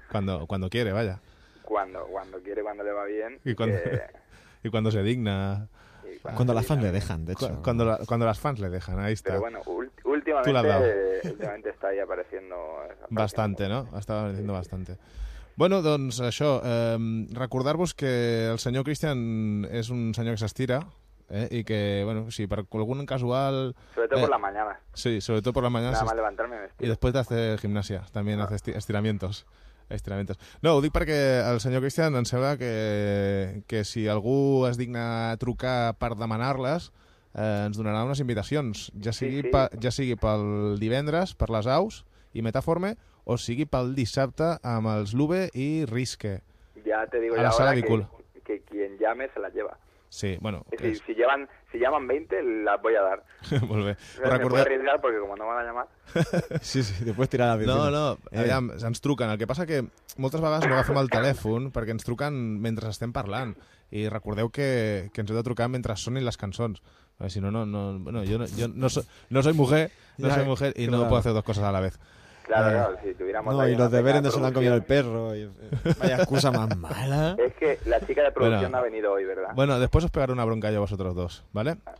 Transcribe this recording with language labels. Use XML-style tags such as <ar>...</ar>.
<es>Cuando quiere, vaya. Cuando quiere, cuando le va bien. Y cuando se digna. Cuando las fans le dejan, de hecho. Cuando las fans le dejan, ahí está. Pero bueno, últimamente está ahí apareciendo. Bastante, ¿no? Estaba apareciendo bastante.</es> <ca>Bueno, doncs això, recordar-vos que el senyor Christian és un senyor que s'estira, i que, bueno, si per algun casual... Sobretot</ca> <es>por la mañana. Sí,</es> <ca>sobretot</ca> <es>por la mañana. Nada más levantarme me estiro. Y después de hacer gimnasia, también no. Hace estiramientos.</es> <ca>No, ho dic perquè el senyor Christian em sembla que si algú es digna trucar per demanar-les, ens donarà unes invitacions, ja sigui pel divendres, per Les Aus i Metaforme, o sigui pel dissabte amb els Lube i Risque.</ca> <es>Ja te digo la hora que quien llame se la lleva. Sí, bueno. Si llaman 20, las voy a dar.</es> <ca>Molt bé. Recordar...</ca> <es>Me puedo arriesgar porque como no van a llamar... sí, después tirar la piscina.</es> <ca>No, aviam, ens truquen. El que passa que moltes vegades no agafem el telèfon perquè ens truquen mentre estem parlant. I recordeu que ens heu de trucar mentre sonin les cançons. Perquè si no, jo</ca> <es>no soy mujer i no puedo hacer dos cosas a la vez. Claro, si tuviéramos... No, y los deberes no se lo han comido el perro. Y, vaya excusa más mala. Es que la chica de producción no ha venido hoy, ¿verdad? Bueno, después os pegaré una bronca yo a vosotros dos, ¿vale?</es>